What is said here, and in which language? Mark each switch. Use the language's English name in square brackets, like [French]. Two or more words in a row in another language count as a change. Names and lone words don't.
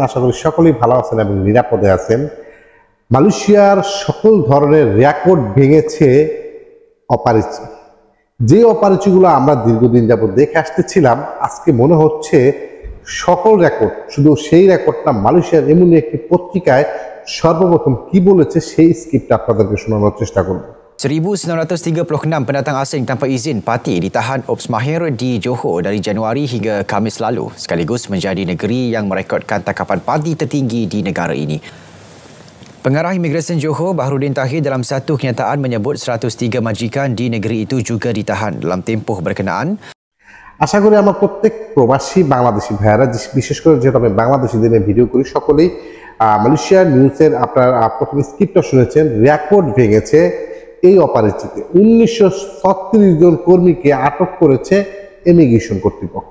[Bangla] আশা করি সকলেই ভালো আছেন এবং নিরাপদে আছেন। মালয়েশিয়ার সকল ধরনের রেকর্ড ভেঙেছে অপারেচি। যে অপারেচিগুলো আমরা দীর্ঘদিন যাবত দেখে আসতেছিলাম, আজকে মনে হচ্ছে সকল রেকর্ড, শুধু সেই রেকর্ডটা মালয়েশিয়ার এমনি একটি পত্রিকায় সর্বপ্রথম কি বলেছে সেই স্ক্রিপ্ট আপনাদেরকে শোনানোর চেষ্টা করব। [Malay] 1936 pendatang asing tanpa izin parti ditahan Ops Mahir di Johor dari Januari hingga Khamis lalu, sekaligus menjadi negeri yang merekodkan tangkapan parti tertinggi di negara ini. Pengarah Imigresen Johor, Baharudin Tahir, dalam satu kenyataan menyebut 103 majikan di negeri itu juga ditahan dalam tempoh berkenaan. [Bangla] আশা করি আমার প্রত্যেক প্রবাসী বাংলাদেশি ভাইয়ারা, বিশেষ করে যেহেতু আমি বাংলাদেশি দিনে ভিডিও করি, সকলেই মালয়েশিয়ার নিউজের আপনার প্রথম স্ক্রিপ্টটা শুনেছেন। রেকর্ড ভেঙেছে এই অপারেচিতে 1936 জন কর্মীকে আটক করেছে ইমিগ্রেশন কর্তৃপক্ষ।